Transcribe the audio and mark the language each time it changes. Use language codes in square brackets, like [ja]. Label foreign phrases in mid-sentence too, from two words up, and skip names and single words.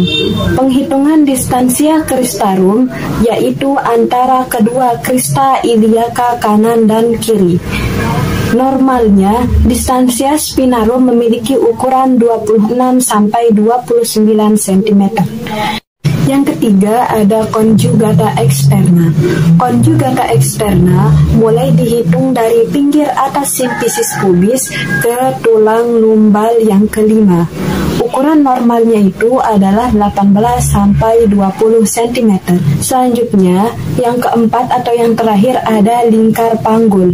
[id] Penghitungan [la] distansia cristarum [id] yaitu antara kedua [la] krista iliaca [id] kanan dan kiri. Normalnya, [la] distansia spinarum [id] memiliki ukuran 26 sampai 29 cm. Yang ketiga ada [la] conjugata externa. Conjugata externa [id] mulai dihitung dari pinggir atas [la] sifisis pubis [id] ke tulang lumbal yang kelima. Ukuran normalnya itu adalah 18 sampai 20 cm. Selanjutnya, yang keempat atau yang terakhir ada lingkar panggul.